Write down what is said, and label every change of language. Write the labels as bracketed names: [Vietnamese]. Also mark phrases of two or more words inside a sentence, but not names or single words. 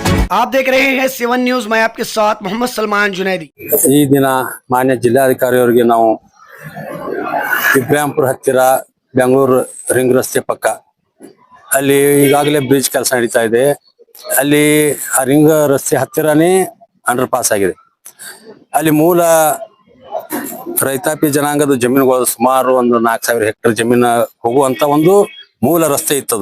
[Hindi] आप देख रहे हैं 7 न्यूज। मैं आपके साथ मोहम्मद सलमान जुनैदी। [Kannada] ಈ ದಿನ ಮಾನ್ಯ ಜಿಲ್ಲಾಧಿಕಾರಿಯವರಿಗೆ ನಾವು ಇಬ್ರಾಹಿಂಪುರ ಹತ್ತಿರ ಬೆಂಗಳೂರು ರಿಂಗ್ ರಸ್ತೆ ಪಕ್ಕ ಅಲ್ಲಿ ಈಗಾಗಲೇ ಬ್ರಿಡ್ಜ್ ಕೆಲಸ ನಡೀತಾ ಇದೆ. ಅಲ್ಲಿ ಆ ರಿಂಗ್ ರಸ್ತೆ ಹತ್ತಿರನೇ [English] under pass [Kannada] ಆಗಿದೆ. ಅಲ್ಲಿ ಮೂಲ ರೈತಾಪಿ ಜನಾಂಗದ ಜಮೀನುಗಳು ಸುಮಾರು ಒಂದು 4000 ಹೆಕ್ಟೇರ್ ಜಮೀನು ಹೋಗುವಂತ ಒಂದು ಮೂಲ ರಸ್ತೆ ಇತ್ತದು.